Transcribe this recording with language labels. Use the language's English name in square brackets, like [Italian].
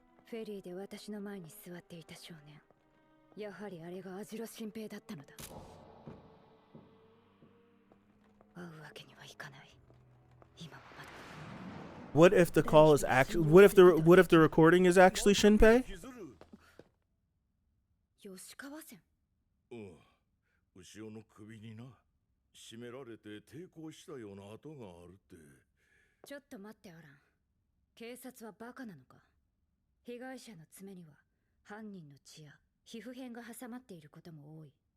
[Japanese] Ferry で私の前に座っていた少年。やはりあれがアジロ新平だったのだ。会うわけにはいかない。今もまだ。 [English] What if the call is actually? What if the recording is actually Shinpei? [Japanese] 吉川線。後ろの首にな、絞められて抵抗したような跡があるって。ちょっと待ってアラン。警察はバカなのか。被害者の爪には犯人の血や皮膚片が挟まっていることも多い。